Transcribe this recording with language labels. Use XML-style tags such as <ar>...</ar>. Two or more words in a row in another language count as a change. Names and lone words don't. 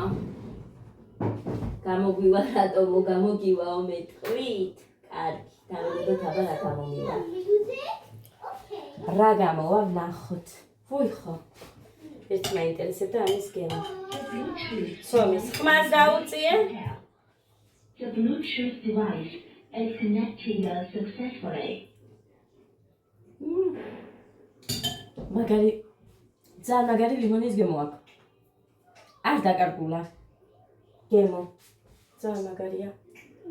<ka>გამოგვივა რატომო გამოგივაო მე თქვით? კარგი, დავედოთ აბა რა გამომივა. რა გამოვა ვნახოთ. ვუი ხო. ერთი მაინტერესებდა ამის გემო. სომის ხმას დაუწიე?</ka> <en>The Bluetooth device is connected successfully.</en> <ka>მაგარი ძალიან მაგარი ლიმონის გემო აქვს. არ დაკარგულა. გემო. ძალიან მაგარია.</ka>